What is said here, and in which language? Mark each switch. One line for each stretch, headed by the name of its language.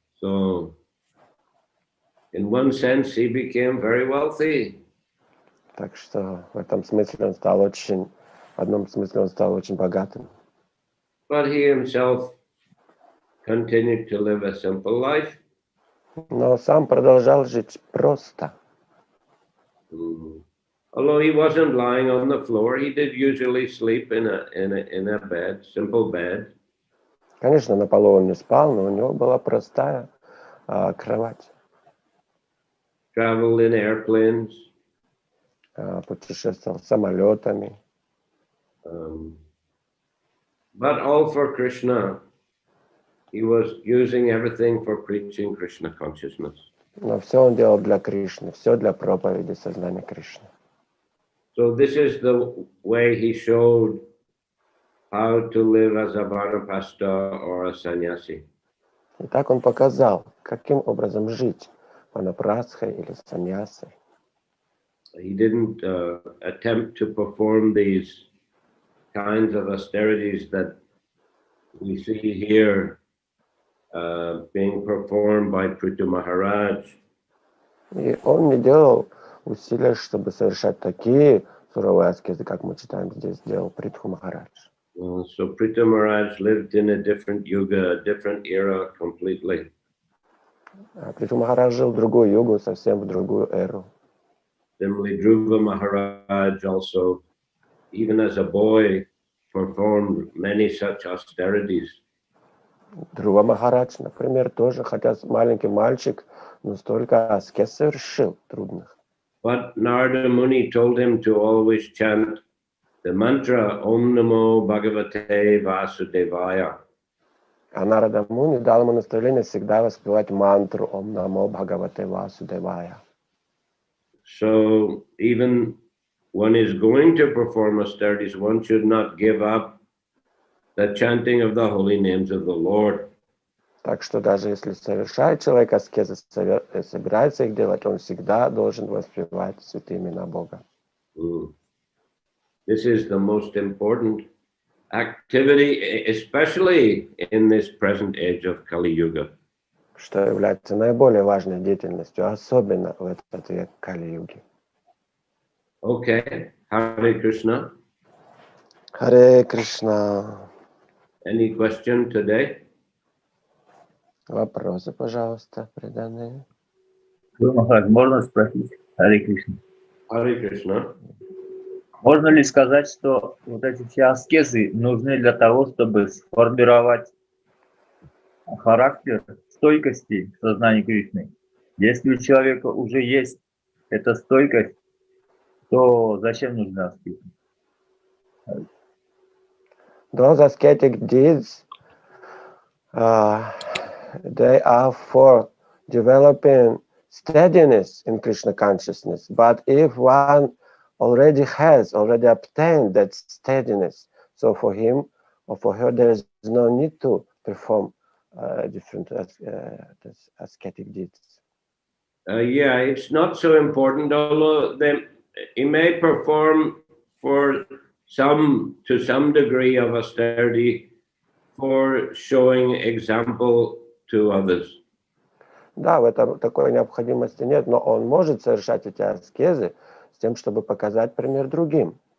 English: So, in one sense, he became very wealthy.
Russian: Так что в этом смысле он стал очень, в одном смысле он стал очень богатым.
English: But he himself continued to live a simple life.
Russian: Но сам продолжал жить просто.
English: Although he wasn't lying on the floor, he did usually sleep in a bed, simple bed.
Russian: Конечно, на полу он не спал, но у него была простая кровать.
English: Traveled in airplanes.
Russian: Путешествовал самолетами.
English: But all for Krishna. He was using everything for preaching Krishna consciousness.
Russian: Но все он делал для Кришны, все для проповеди сознания Кришны.
English: So this is the way he showed how to live as a Vanapasta or a sannyasi.
Russian: И так он показал, каким образом жить ванапрастхой или саньясой.
English: He didn't attempt to perform these kinds of austerities that we see here being performed by Prithu Maharaj.
Russian: И он не делал усилия, чтобы совершать такие суровые аскезы, как мы читаем здесь, сделал Притху Махарадж.
English: So Prithu Maharaj lived in a different yuga, a different era completely.
Russian: Притху Махарадж жил в другую югу, совсем в другую эру.
English: Similarly, Dhruva Maharaj also, even as a boy, performed many such austerities.
Russian: Dhruva Махарадж, например, тоже, хотя маленький мальчик, но столько аскез совершил трудных.
English: But Narada Muni told him to always chant the mantra Om Namo Bhagavate Vasudevaya.
Russian: А Нарада Муни дал ему наставление всегда воспевать мантру Ом Намо Бхагавате Васудевая.
English: So even one is going to perform austerities, one should not give up the chanting of the holy names of the Lord.
Russian: Так что даже если совершает человек аскезы, собирается их делать, он всегда должен воспевать святые имена Бога.
English: This is the most important activity, especially in this present age of Kali Yuga.
Russian: Что является наиболее важной деятельностью, особенно в этот век Кали-юги.
English: Okay, Hare Krishna.
Russian: Харе Кришна.
English: Any question today?
Russian: Вопросы, пожалуйста, преданные. Можно спросить? Харе Кришна.
English: Hare Krishna.
Russian: Можно ли сказать, что вот эти все аскезы нужны для того, чтобы сформировать характер стойкости в сознании Кришны? Если у человека уже есть эта стойкость, то зачем нужны аскезы?
English: Those ascetic deeds, they are for developing steadiness in Krishna consciousness. But if one already obtained that steadiness, so for him or for her, there is no need to perform different ascetic deeds. Yeah, it's not so important, although he may perform to some degree of austerity for showing example to others.
Russian: Да, в этом такой необходимости нет, но он может совершать эти аскезы с тем, чтобы показать пример другим.